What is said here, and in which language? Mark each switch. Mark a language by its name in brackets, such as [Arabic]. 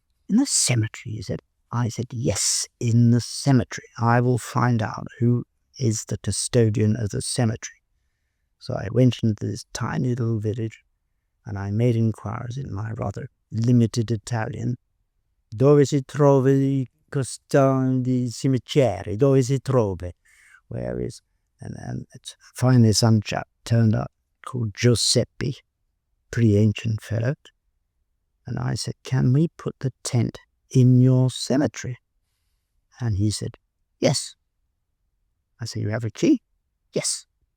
[English] In the cemetery, he said. I said, yes, in the cemetery. I will find out who is the custodian of the cemetery. So I went into this tiny little village and I made inquiries in my rather limited Italian. [Italian] Dove si trova il custode di cimetiere? Dove si trova? [English] Where is? And finally some chap turned up called Giuseppe, pretty ancient fellow. And I said, can we put the tent in your cemetery? And he said, yes. I said, you have a key? Yes.